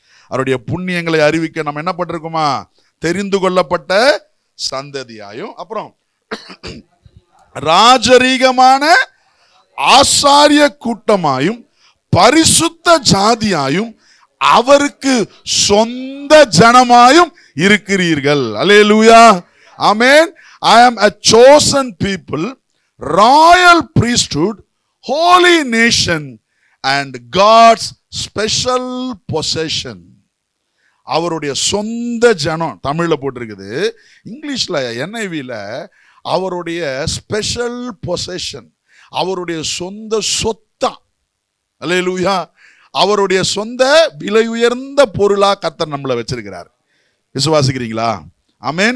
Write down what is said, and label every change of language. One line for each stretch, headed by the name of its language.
Tamil: அவருடைய புண்ணியங்களை அறிவிக்க நம்ம என்ன பண்ணிருக்கோமா? தெரிந்து கொள்ளப்பட்ட சந்ததியாயும், அப்புறம் ராஜரீகமான ஆசாரிய கூட்டமாயும் பரிசுத்த ஜாதியாயும் அவருக்கு சொந்த ஜனமாயும் இருக்கிறீர்கள். அல்லேலூயா, ஆமென்.
English: I am a chosen people, royal priesthood, holy nation and God's special possession.
Tamil: அவருடைய சொந்த ஜனம் தமிழ்ல போட்டிருக்குது. இங்கிலீஷ்ல NIVல அவருடைய ஸ்பெஷல் பொசெஷன், அவருடைய சொந்த சொத்தா. அல்லேலூயா. அவருடைய சொந்த விலை உயர்ந்த பொருளா கர்த்தர் நம்மளை வச்சிருக்கிறார். விசுவாசிக்கிறீங்களா? ஆமென்.